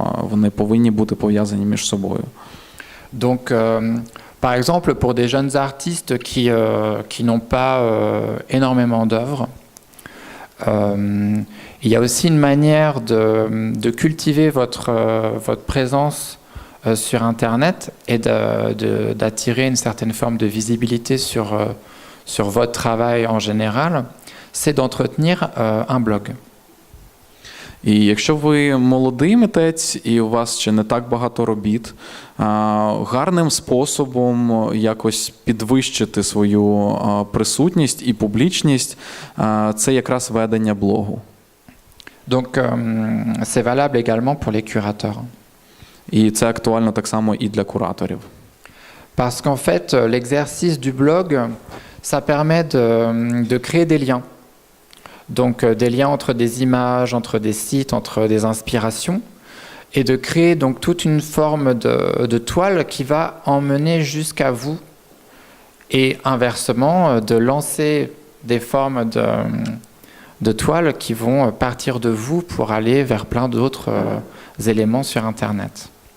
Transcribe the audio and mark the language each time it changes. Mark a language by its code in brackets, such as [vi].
[uk] Вони повинні бути пов'язані між собою. [fr] Donc, par exemple, pour des jeunes artistes qui n'ont pas énormément d'œuvres, il y a aussi une manière de cultiver votre présence sur Internet et d'attirer une certaine forme de visibilité sur votre travail en général, c'est d'entretenir un blog. [uk] І якщо ви молодий митець і у вас ще не так багато робіт, гарним способом якось підвищити свою присутність і публічність – це якраз ведення блогу. [fr] Donc, c'est valable également pour les curateurs. [uk] І це актуально так само і для кураторів. [fr] Parce qu'en fait, l'exercice du blog, ça permet de créer des liens. Donc, des liens entre des images, entre des sites, entre des inspirations, et de créer donc toute une forme de toile qui va emmener jusqu'à vous, et inversement, de lancer des formes de toiles qui vont partir de vous pour aller vers plein d'autres éléments sur Internet.